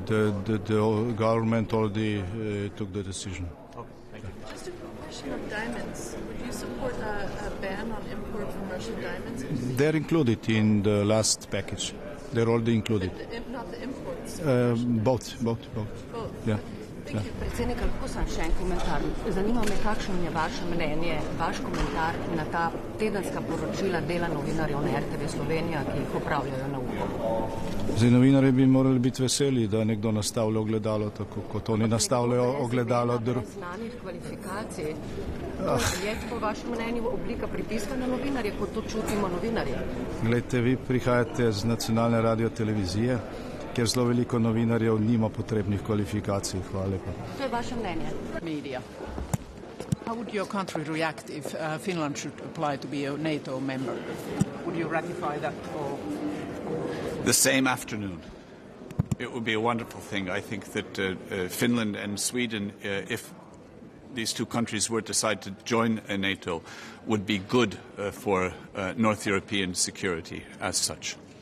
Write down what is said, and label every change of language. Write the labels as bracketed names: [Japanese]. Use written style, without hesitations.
[English] The government already took the decision. Okay, thank you. Just a question of diamonds. Would you support a ban on import from Russian diamonds? They're included in the last package. They're already included. Not the imports? Both. Yeah. [Slovenian] Predsednik, lahko sam še en komentar. Zanima me, kakšno je vaše mnenje, vaš komentar na ta tedenska poročila dela novinarjev na RTV Slovenija, ki jih opravljajo na UKOM. Zdaj, novinarji bi morali biti veseli, da nekdo nastavlja ogledalo, tako kot oni nastavljajo ogledalo. Znanih kvalifikacij. Je po vašem mnenju oblika pritiska na novinarje, kot to čutimo novinarje? Glejte, vi prihajate z nacionalne radiotelevizije, kjer zelo veliko novinarjev nima potrebnih kvalifikacij. Hvala lepa. To je vaše mnenje. [English] Media. How would your country react if Finland should apply to be a NATO member? Would you ratify that or? The same afternoon. It would be a wonderful thing. I think that Finland and Sweden, if these two countries were to decide to join NATO, would be good for North European security as such.